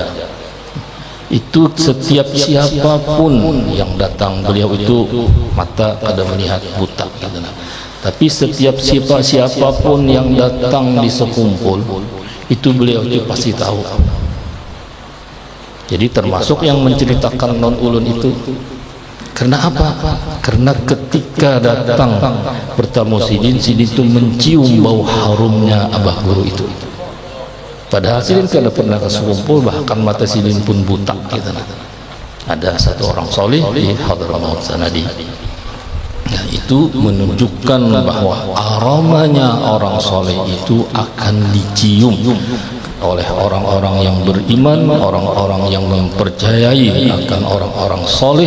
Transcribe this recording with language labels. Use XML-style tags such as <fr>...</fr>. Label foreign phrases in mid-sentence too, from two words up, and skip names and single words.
<id>Itu setiap siapapun yang datang, beliau itu mata pada melihat buta gitu. Tapi setiap siapapun yang datang di sekumpul itu beliau itu pasti tahu. Jadi termasuk yang menceritakan non ulun itu. Karena apa? Karena ketika datang bertamu Sidin itu mencium bau harumnya Abah Guru itu. Padahal Sidin kalau pernah ke sekumpul, bahkan mata Sidin pun buta gitu. Ada satu orang soleh di Hadramaut sana di. Nah, itu menunjukkan bahwa aromanya orang soleh itu akan dicium oleh orang-orang yang beriman, orang-orang yang mempercayai akan orang-orang soleh.</id>